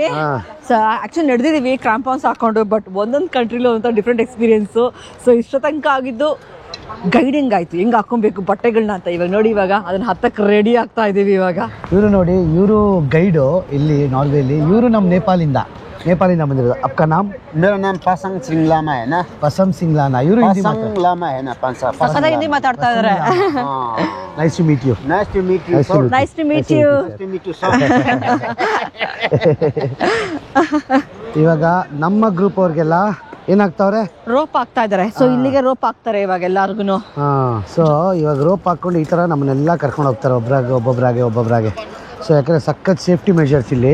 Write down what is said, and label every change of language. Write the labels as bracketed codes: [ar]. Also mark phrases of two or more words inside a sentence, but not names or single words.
[kn] ಆಕ್ಚುಲಿ ನಡೆದಿದೀವಿ ಕ್ರಾಂಪಾನ್ಸ್ ಹಾಕೊಂಡು, ಬಟ್ ಒಂದೊಂದು ಕಂಟ್ರಿಲಿ ಒಂಥರ [en] different experience. [kn] ಸೊ ಇಷ್ಟ ತನಕ ಆಗಿದ್ದು ಗೈಡಿಂಗ್ ಆಯ್ತು, ಹೆಂಗ್ ಹಾಕೊಬೇಕು ಬಟ್ಟೆಗಳನ್ನ ಅಂತ. ಇವಾಗ ನೋಡಿ, ಇವಾಗ ಅದನ್ನ ಹತ್ತಕ್ಕೆ ರೆಡಿ ಆಗ್ತಾ ಇದೀವಿ. ಇವಾಗ ಇವರು ನೋಡಿ, ಇವರು ಗೈಡು ಇಲ್ಲಿ ನಾರ್ವೇಲಿ. ಇವರು ನಮ್ಮ ನೇಪಾಳಿಂದ ಬಂದಿರೋದು. [hi] आपका नाम? मेरा नाम पासंग सिंह लामा है ना. [kn] ಪಸಂ ಸಿಂಗ್ ಲಾನಾ. ಇವರು [hi] पासंग लामा है ना. [kn] ಸಖತ್ತಾಗಿ ಹಿಂದಿ ಮಾತಾಡ್ತಾ ಇದಾರೆ. [en] nice to meet you. Nice to meet you. Nice to sir. meet nice to meet you. Nice to meet you, sir. [kn] ಇವಾಗ ನಮ್ಮ ಗ್ರೂಪ್ ಅವ್ರಿಗೆಲ್ಲ ಏನಾಗ್ತಾವ್ರೆ, ರೋಪ್ ಹಾಕ್ತಾ ಇದಾರೆ. ಸೊ ಇಲ್ಲಿಗೆ ರೋಪ್ ಹಾಕ್ತಾರೆ ಇವಾಗ ಎಲ್ಲಾರ್ಗುನು. ಸೊ ಇವಾಗ ರೋಪ್ ಹಾಕೊಂಡು ಈ ಥರ ನಮ್ಮನ್ನೆಲ್ಲ ಕರ್ಕೊಂಡು ಹೋಗ್ತಾರೆ ಒಬ್ಬೊಬ್ಬರಾಗೆ. ಸೊ ಯಾಕಂದರೆ ಸಖತ್ [en] safety measures [kn] ಇಲ್ಲಿ.